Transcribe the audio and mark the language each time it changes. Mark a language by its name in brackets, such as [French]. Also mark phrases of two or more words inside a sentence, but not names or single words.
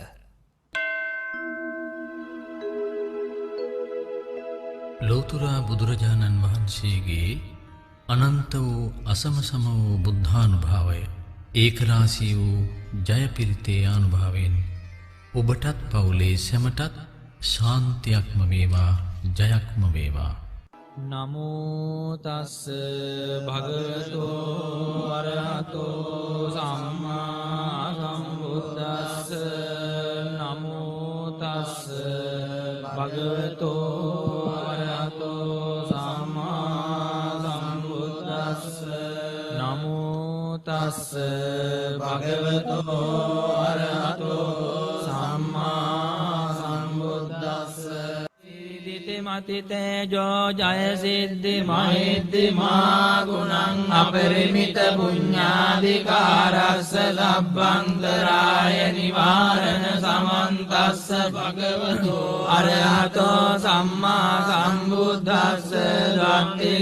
[Sinhala] ලෝතුරා බුදුරජාණන් වහන්සේගේ අනන්ත වූ අසමසම වූ බුද්ධානුභාවය ඒකරාශී වූ ජයපිරිතේ අනුභවයෙන් ඔබටත් පවුලේ සැමටත් ශාන්තියක්ම වේවා ජයක්ම වේවා. [Pali] නමෝ තස්ස භගවතෝ අරහතෝ සම්මා සම්බුද්දස්ස නමෝ තස්ස භගවතෝ අරහතෝ සම්මා සම්බුද්දස්ස නමෝ තස්ස භගවතෝ අරහතෝ සම්මා සම්බුද්දස්ස මතිතේජෝ ජය සිද්ධි මහිද්දි මා ගුණං අපරිමිත පුඤ්ඤාධිකාරස්ස ලබ්බන්තරාය නිවාරණ සමන්තස්ස භගවතෝ අරහතෝ සම්මා සම්බුද්දස්ස ධම්මින්